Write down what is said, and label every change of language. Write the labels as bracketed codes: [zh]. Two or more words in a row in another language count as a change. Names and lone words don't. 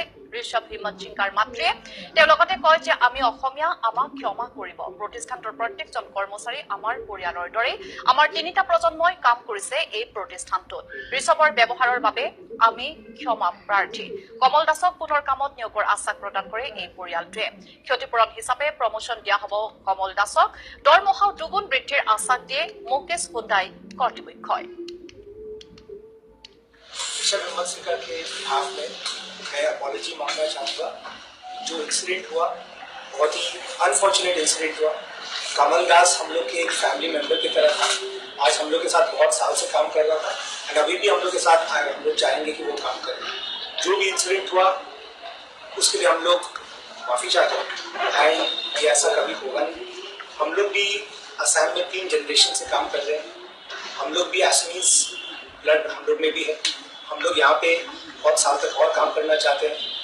[as] ঋষভ হিম্মত জিংকাৰ মাতৃয়ে তেওঁ লগতে কয় যে আমি অসমীয়া আমাক ক্ষমা কৰিব প্ৰতিষ্ঠানটোৰ প্ৰত্যেকজন কৰ্মচাৰী আমাৰ পৰিয়ালৰ দৰে আমাৰ তিনিটা প্ৰজন্মই কাম কৰিছে এই প্ৰতিষ্ঠানটোত ঋষভৰ ব্যৱহাৰৰ বাবে আমি ক্ষমা প্ৰাৰ্থী কমল দাসক পুনৰ কামত নিয়োগৰ আশ্বাস প্ৰদান কৰে এই পৰিয়ালটোৱে ক্ষতিপূৰণ হিচাপে প্ৰমোচন দিয়া হ'ব কমল দাসক দৰমহা দুগুণ বৃদ্ধিৰ আশ্বাস দিয়ে মুকেশ হুণ্ডাই কৰ্তৃপক্ষই [hi] ऋषभ हिम्मत जिंकर के बिहाफ में मैं अपॉलॉजी मांगना चाहूँगा जो इंसिडेंट हुआ बहुत ही [en] unfortunate incident [hi] हुआ कमल दास हम लोग के एक [en] family member [hi] की तरह था आज हम लोग के साथ बहुत साल से काम कर रहा था एंड अभी भी हम लोग के साथ हम लोग चाहेंगे कि वो काम करें जो भी इंसिडेंट हुआ उसके लिए हम लोग माफ़ी चाहते हैं एंड ये ऐसा कभी होगा नहीं हम लोग भी असम में 3 जनरेशन से काम कर रहे हैं हम लोग भी [en] Assamese blood [hi] हम लोग में भी है हम लोग यहाँ पे बहुत साल तक और काम करना चाहते हैं